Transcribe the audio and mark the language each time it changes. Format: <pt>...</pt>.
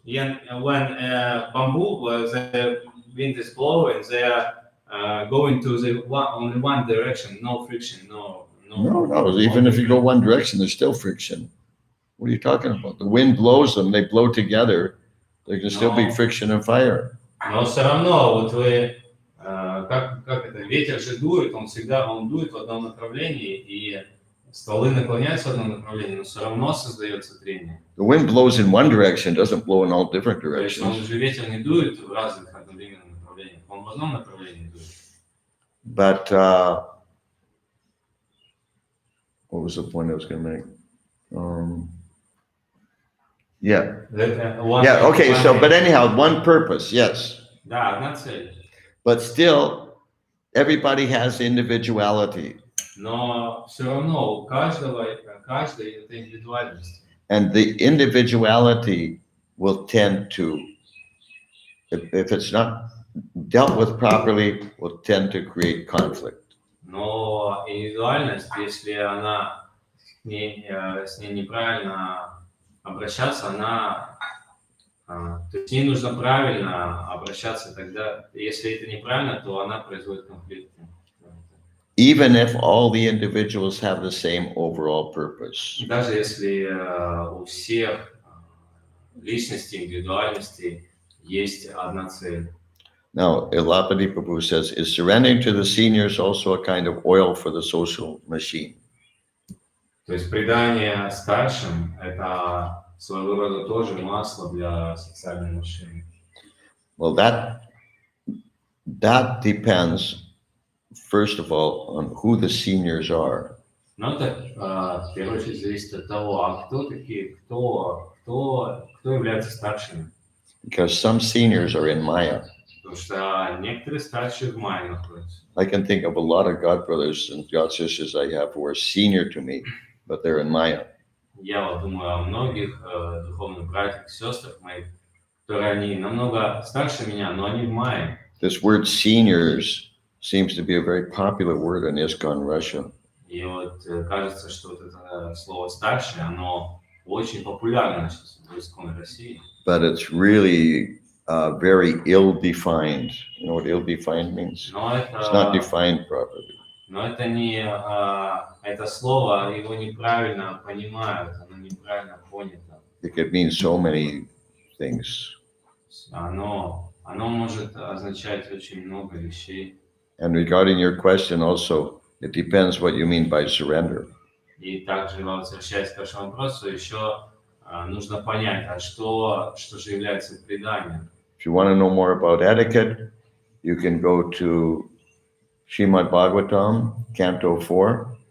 <en>Yeah, when bamboo, the wind is blowing, they are going to only one direction, no friction, no. No, even if you go one direction, there's still friction. What are you talking about? The wind blows them, they blow together, there can still be friction and fire.</en> <ru>Но все равно, вот вы, как это, ветер же дует, он дует в одном направлении, и стволы наклоняются в одном направлении, но все равно создается трение.</ru> <en>The wind blows in one direction, doesn't blow in all different</en> <ru>То есть он</ru> <en>directions.</en> <ru>же ветер не дует в разных одновременных направлениях, он в одном направлении дует.</ru> <en>But what was the point I was going to make? But anyhow, one purpose, yes.</en> <ru>Да, одна цель.</ru> <en>But still, everybody has individuality.</en> <ru>Но все равно у каждой это индивидуальность.</ru> <en>And the individuality will tend to, if it's not dealt with properly, will tend to create conflict.</en> <ru>Но индивидуальность, если с ней неправильно обращаться, то с ней нужно правильно обращаться, тогда, если это неправильно, то она производит конфликты.</ru> <en>even if all the individuals have the same overall purpose.</en> <ru>Даже если у всех личностей, индивидуальностей есть одна цель.</ru> <en>Now, Elapati Prabhu says, is surrendering to the seniors also a kind of oil for the social machine?</en> <ru>То есть предание старшим – это своего рода тоже масло для социальной машины.</ru> <en>Well, that depends, first of all, on who the seniors are.</en> <ru>Но это, в первую очередь, зависит от того, а кто такие, кто является старшими.</ru> <en>Because some seniors are in Maya.</en> <ru>Потому что некоторые старшие в Майе находятся.</ru> <en>I can think of a lot of God brothers and God sisters I have who are senior to me, but they're in Maya.</en> <ru>Я вот думаю о многих духовных братьях и сестрах моих, которые они намного старше меня, но они в Майе.</ru> <en>This word seniors seems to be a very popular word in ISKCON Russia.</en> <ru>И вот кажется, что вот это слово «старший», оно очень популярно сейчас в ИСККОН России.</ru> <en>But it's really very ill-defined. You know what ill-defined means? It's not defined properly.</en> <ru>Но это не это слово, его неправильно понимают, оно неправильно понято.</ru> <en>It could mean so many things.</en> <ru>Оно может означать очень много вещей.</ru> <en>And regarding your question also, it depends what you mean by surrender.</en> <ru>И также, возвращаясь к вашему вопросу, еще нужно понять, а что же является преданием.</ru> <en>If you want to know more about etiquette, you can go to Srimad Bhagavatam, Canto 4.</en>